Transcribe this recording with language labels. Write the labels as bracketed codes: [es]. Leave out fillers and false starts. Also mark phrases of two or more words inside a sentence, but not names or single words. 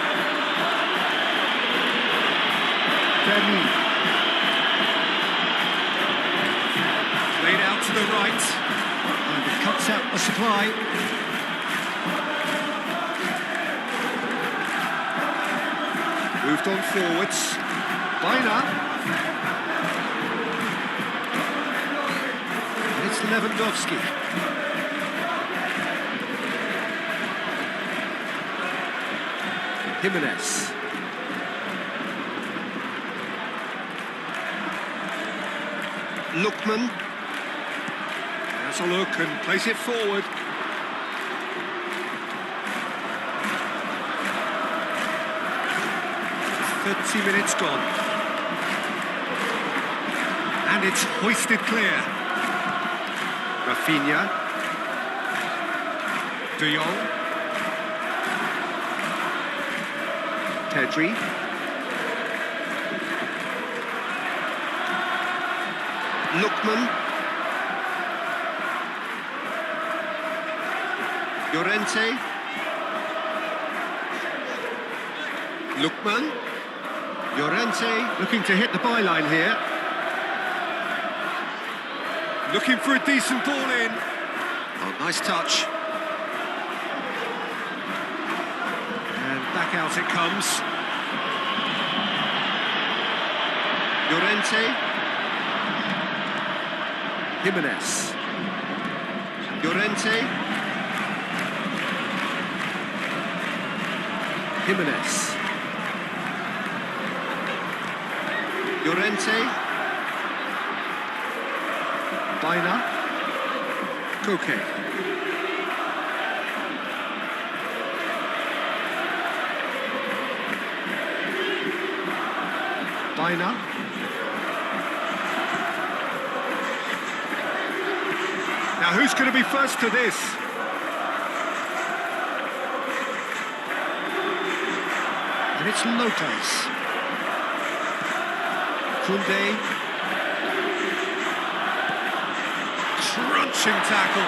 [en] Manic. Laid out to the right. And it cuts out the supply. Moved on forwards. Baina. Lewandowski. Jimenez. Lookman. Has a look and plays it forward. "30 minutes gone. And it's hoisted clear. Rafinha. De Jong. Pedri. Lookman. Llorente. Lookman. Llorente looking to hit the byline here. Looking for a decent ball in. Oh, nice touch. And back out it comes. Llorente. Jimenez. Llorente. Jimenez. Llorente. Baina. Koke. Baina. Now who's going to be first to this? And it's Lopez. Koundé. Crunching tackle.